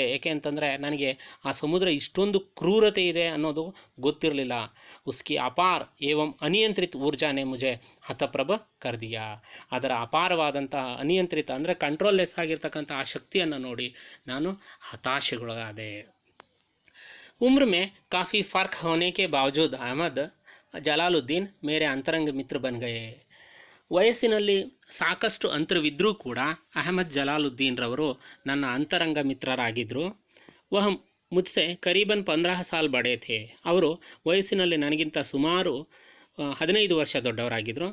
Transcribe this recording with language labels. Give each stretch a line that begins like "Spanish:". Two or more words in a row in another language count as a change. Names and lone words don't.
Kannada: ಏಕೆ ಅಂತಂದರೆ ನನಗೆ ಆ ಸಮುದ್ರ ಇಷ್ಟೊಂದು ಕ್ರೂರತೆ ಇದೆ ಅನ್ನೋದು ಗೊತ್ತಿರಲಿಲ್ಲ.
Hindi: उसकी अपार एवं अनियंत्रित ऊर्जा ने मुझे हतप्रभ कर दिया.
Kannada: ಅದರ ಅಪಾರವಾದಂಥ ಅನಿಯಂತ್ರಿತ ಅಂದರೆ ಕಂಟ್ರೋಲ್ಲೆಸ್ ಆಗಿರ್ತಕ್ಕಂಥ ಆ ಶಕ್ತಿಯನ್ನು ನೋಡಿ ನಾನು ಹತಾಶೆಗೊಳಗಾದೆ.
Hindi: उम्र में काफ़ी फ़र्क होने के बावजूद अहमद जलालुद्दीन मेरे अंतरंग मित्र बन गए.
Kannada: ವಯಸ್ಸಿನಲ್ಲಿ ಸಾಕಷ್ಟು ಅಂತರವಿದ್ದರೂ ಕೂಡ ಅಹಮದ್ ಜಲಾಲುದ್ದೀನ್ರವರು ನನ್ನ ಅಂತರಂಗ ಮಿತ್ರರಾಗಿದ್ದರು.
Hindi: वह मुझसे करीबन 15 साल बड़े थे.
Kannada: ಅವರು ವಯಸ್ಸಿನಲ್ಲಿ ನನಗಿಂತ ಸುಮಾರು 15 ವರ್ಷ ದೊಡ್ಡವರಾಗಿದ್ದರು.